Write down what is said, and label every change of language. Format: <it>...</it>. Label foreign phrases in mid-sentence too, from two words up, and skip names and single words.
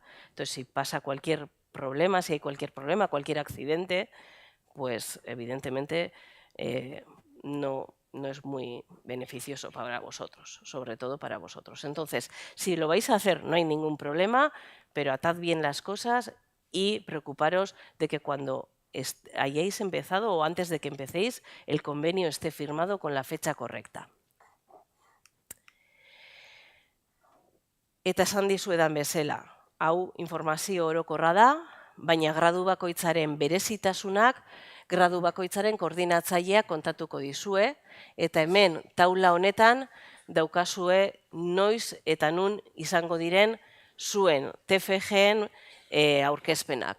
<es>Entonces, si pasa cualquier problema, si hay cualquier problema, cualquier accidente, pues evidentemente no es muy beneficioso para vosotros, sobre todo para vosotros. Entonces, si lo vais a hacer no hay ningún problema, pero atad bien las cosas y preocuparos de que cuando hayáis empezado o antes de que empecéis, el convenio esté firmado con la fecha correcta.</es> <eu>Eta esan dizuedan bezala, hau informazio orokorra da, baina gradu bakoitzaren berezitasunak gradu bakoitzaren koordinatzaileak kontatuko dizue, eta hemen taula honetan daukazue noiz eta nun izango diren zuen TFG-en aurkezpenak.</eu>